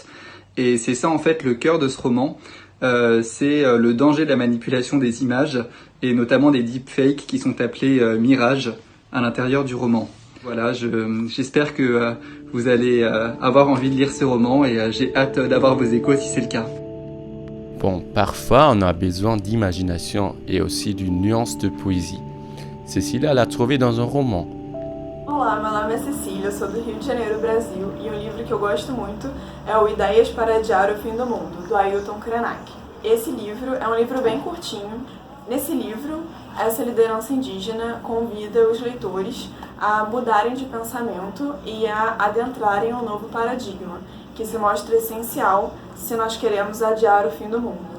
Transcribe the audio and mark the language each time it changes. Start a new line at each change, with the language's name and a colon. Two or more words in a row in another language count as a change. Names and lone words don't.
French: Et c'est ça, en fait, le cœur de ce roman. C'est le danger de la manipulation des images, et notamment des deepfakes qui sont appelés mirages à l'intérieur du roman. Voilà, j'espère que vous allez avoir envie de lire ce roman, et j'ai hâte d'avoir vos échos si c'est le cas. Bon, parfois on a besoin d'imagination et aussi d'une nuance de poésie. Cecília l'a trouvé dans un roman.
Portuguese: Olá, meu nome é Cecília, eu sou do Rio de Janeiro, Brasil, e um livro que eu gosto muito é o Ideias para Adiar o Fim do Mundo, do Ailton Krenak. Esse livro é um livro bem curtinho. Nesse livro, essa liderança indígena convida os leitores a mudarem de pensamento e a adentrarem um novo paradigma, que se mostra essencial se nós queremos adiar o fim do mundo.